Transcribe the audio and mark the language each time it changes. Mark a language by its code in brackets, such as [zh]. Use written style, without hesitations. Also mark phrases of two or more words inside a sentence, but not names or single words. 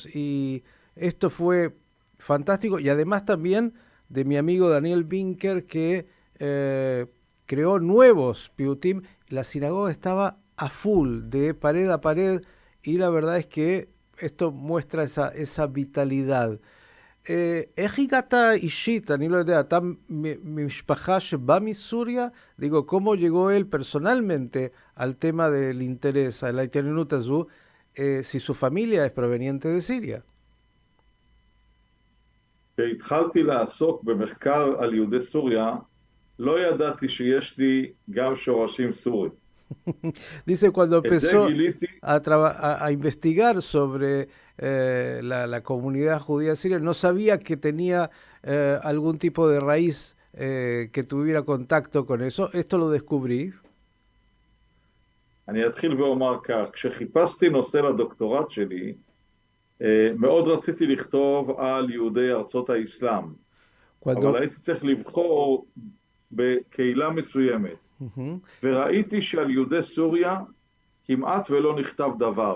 [es] Y esto fue fantástico. Y además también de mi amigo Daniel Binker, que creó nuevos piutim. La sinagoga estaba a full, de pared a pared, y la verdad es que esto muestra esa vitalidad. [he] איך הגעת אישית, אני לא יודע, אתה ממשפחה שבא מסוריה? [es] Digo, ¿cómo llegó él personalmente al tema del interés, a la [he] התעניינות הזו, [es] si su familia es proveniente de Siria? [he] כשהתחלתי לעסוק במחקר על יהודי סוריה, לא ידעתי שיש לי גם שורשים סורים. [es] Dice, cuando empezó a investigar sobre la comunidad judía siria, no sabía que tenía algún tipo de raíz que tuviera contacto con eso. Esto lo descubrí. [he] אני אתחיל ואומר כך, כשחיפשתי נושא לדוקטורט שלי, מאוד רציתי לכתוב על יהודי ארצות האסלאם, אבל הייתי צריך לבחור בקהילה מסוימת. וראיתי שעל יהודי סוריה כמעט ולא נכתב דבר.